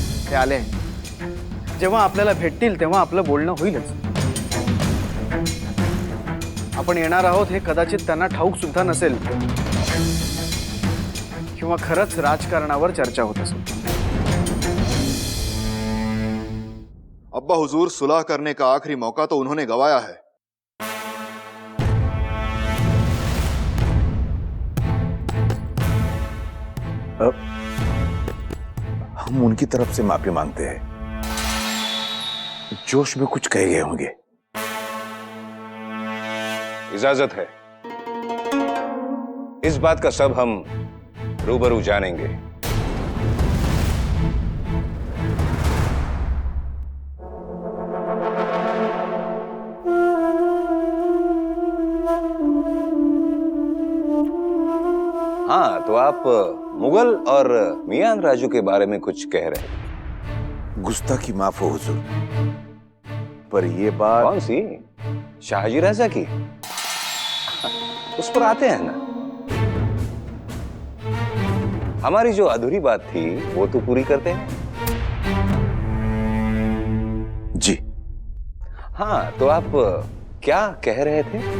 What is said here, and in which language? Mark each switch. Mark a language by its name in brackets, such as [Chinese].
[Marathi] ते आले, जेव्हा आपल्याला भेटतील तेव्हा आपलं बोलणं होईलच. आपण येणार आहोत हे कदाचित त्यांना ठाऊक सुद्धा नसेल, किंवा खरंच राजकारणावर चर्चा होत असेल. [Hindi] अब्बा हुजूर, सुलह करने का आखिरी मौका तो उन्होंने गंवाया है. हम उनकी तरफ से माफी मांगते हैं. जोश में कुछ कह गए होंगे. इजाजत है, इस बात का सब हम रूबरू जानेंगे. हाँ, तो आप मुगल और मियां राजू के बारे में कुछ कह रहे हैं. गुस्ताखी माफ हो हुजूर, पर ये बात. कौन सी? शाहजी राजा की? उस पर आते हैं ना. हमारी जो अधूरी बात थी वो तो पूरी करते हैं। जी। हाँ, तो आप क्या कह रहे थे?